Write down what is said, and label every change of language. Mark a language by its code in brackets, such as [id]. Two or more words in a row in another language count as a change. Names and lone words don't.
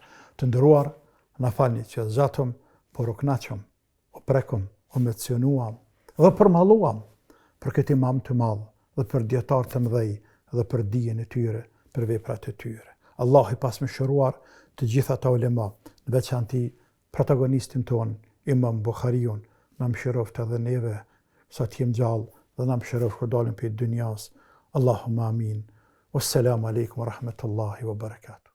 [sq] Të ndëruar, na falni që zgjatëm, por u kënaqëm, u prekëm, u emocionuam dhe përmalluam për këtë imam të madh dhe për dietar të mëdhej dhe për dijen e tyre, për veprat e tyre. Allah i pasmëshiruar të gjitha ata ulema, në veçanti protagonistin ton, Imam Bukhariun, na mëshiroft edhe neve sa të jem gjallë dhe na mëshiroft kur dalim prej dunjas. [ar] اللهم آمين. والسلام عليكم ورحمة الله وبركاته.